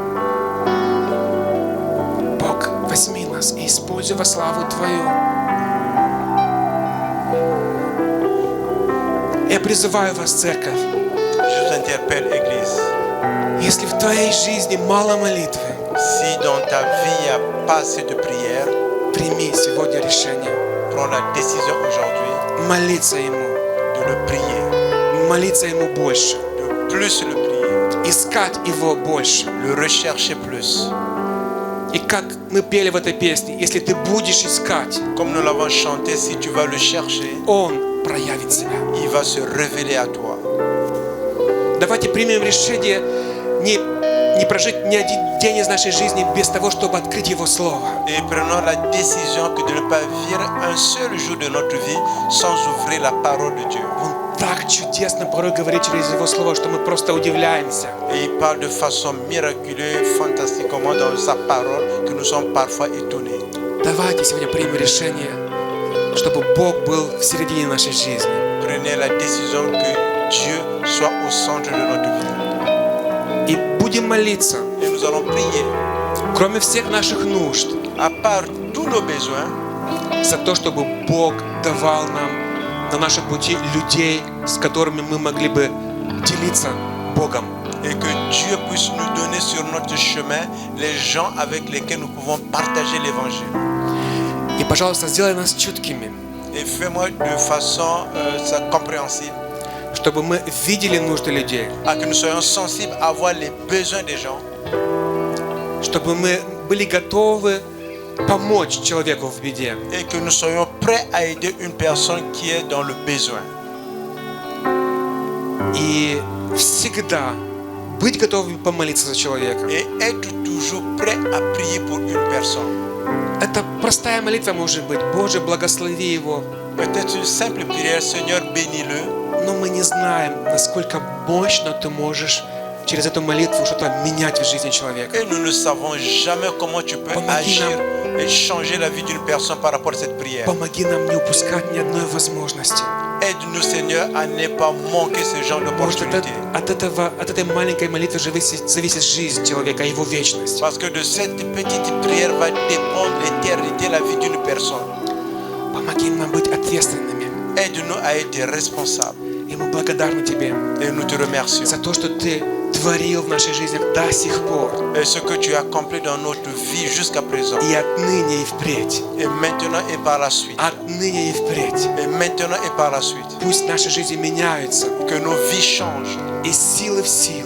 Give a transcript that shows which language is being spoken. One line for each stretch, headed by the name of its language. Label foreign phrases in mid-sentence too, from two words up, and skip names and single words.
Russian: Бог, возьми нас и используй во славу Твою. Я призываю вас, церковь,
French: Je vous interpelle, Église.
Russian: если в твоей жизни мало молитвы,
French: Si dans ta vie, il n'y a pas assez de prière,
Russian: прими сегодня решение
French: prends la décision aujourd'hui
Russian: молиться Ему,
French: de le prier,
Russian: молиться Ему больше,
French: de plus le prier,
Russian: искать Его больше.
French: le rechercher plus.
Russian: И как мы пели в этой песне, если ты будешь искать,
French: Comme nous l'avons chanté, si tu vas le chercher,
Russian: Он проявит себя.
French: il va se révéler à toi.
Russian: Давайте примем решение не прожить ни один день из нашей жизни без того, чтобы открыть Его Слово.
French: Et prenons la décision que de ne pas vivre un seul jour de notre vie sans ouvrir la parole de Dieu.
Russian: Он так чудесно порой говорит через Его Слово, что мы просто удивляемся.
French: Et il parle de façon miraculeuse, fantastiquement dans sa parole, que nous sommes parfois étonnés.
Russian: Давайте сегодня примем решение, чтобы Бог был в середине нашей жизни.
French: Prenez la décision que Dieu soit au centre de notre vie.
Russian: И будем молиться,
French: Et nous allons prier,
Russian: кроме всех наших нужд,
French: à part tous nos besoins,
Russian: за то, чтобы Бог давал нам на нашем пути людей, с которыми мы могли бы делиться Богом.
French: et que Dieu puisse nous donner sur notre chemin les gens avec lesquels nous pouvons partager l'évangile.
Russian: И, пожалуйста, сделай нас чуткими,
French: Et fais-moi de façon compréhensible,
Russian: чтобы мы видели нужды людей,
French: à que nous soyons sensibles à voir les besoins des gens,
Russian: чтобы мы были готовы помочь человеку в беде.
French: et que nous soyons prêts à aider une personne qui est dans le besoin.
Russian: И всегда быть готовым помолиться за человека.
French: Et être toujours prêt à prier pour une personne.
Russian: Это простая молитва может быть. Боже, благослови его.
French: Peut-être une simple prière, Seigneur, bénis-le.
Russian: Но мы не знаем, насколько мощно ты можешь через эту молитву что-то менять в жизни человека.
French: Et nous ne savons jamais comment tu peux agir et changer la vie d'une personne par rapport à cette prière.
Russian: Помоги нам не упускать ни одной возможности.
French: Aide-nous, Seigneur, à ne pas manquer ce genre
Russian: Может,
French: d'opportunité.
Russian: от этой маленькой молитвы зависит жизнь человека, его вечность.
French: Parce que de cette petite prière va dépendre l'éternité, la vie d'une personne.
Russian: Помоги нам быть ответственными.
French: Aide-nous à être responsables.
Russian: И мы благодарны Тебе
French: Et nous te remercions.
Russian: за то, что Ты творил в нашей жизни до сих пор.
French: Et ce que tu as accompli dans notre vie jusqu'à présent.
Russian: И отныне и впредь.
French: Et maintenant et par la suite.
Russian: Отныне и впредь.
French: Et maintenant et par la suite.
Russian: Пусть наши жизни меняются.
French: Que nos vies changent.
Russian: Из силы в силу.